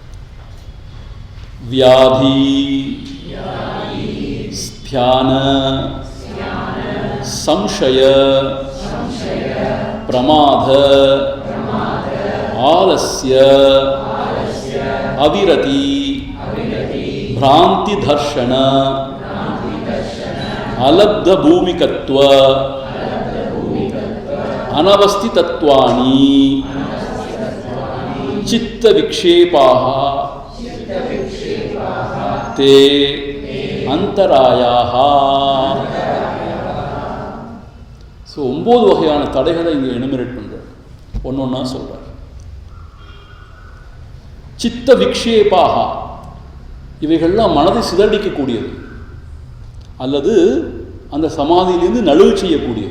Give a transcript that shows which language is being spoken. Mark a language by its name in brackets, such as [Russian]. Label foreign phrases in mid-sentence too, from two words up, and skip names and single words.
[Sanskrit] व्याधि स्त्यान संशय प्रमाद आलस्य अविरति भ्रांति दर्शन अलब्ध भूमिकत्व अनवस्थितत्वानि चित्त विक्षेपाः ते अंतरायाः. [Tamil] ஸோ 9 வகையான தடைகளை இங்கே எனுமரேட் பண்ணுறார், ஒன்றா சொல்கிறார். [Sanskrit] चित्त विक्षेपाः, [Tamil] இவைகள்லாம் மனதை சிதறடிக்கக்கூடியது அல்லது அந்த சமாதியிலிருந்து நழுவு செய்யக்கூடியது.